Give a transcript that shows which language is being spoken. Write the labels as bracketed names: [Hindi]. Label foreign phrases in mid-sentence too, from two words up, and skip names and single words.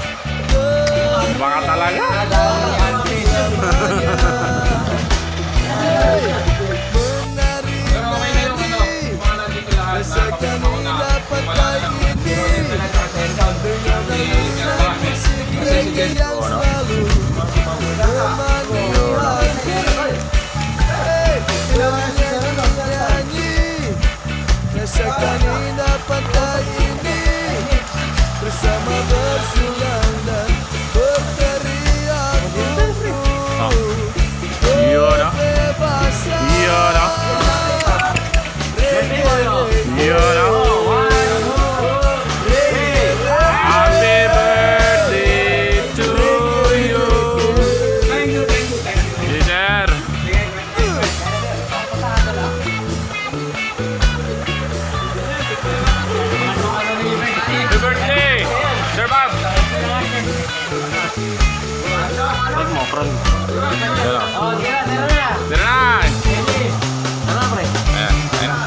[Filipino] Baka talaga. [Indonesian] Rasakan dapat kali ini dengan alunan musik reggae yang selalu menemani hati. Hey, nyanyi, rasakan dapat kali ini bersama bersenang dan berteriak Iya dah. kebebasan. Iya dah. Iya dah. [English] Happy birthday to you. Leader. Happy birthday, Sir Bob. [Filipino] Like mo, friend. Oh, tira na. Tira na. Tara na, pre. Ayan, ayan na.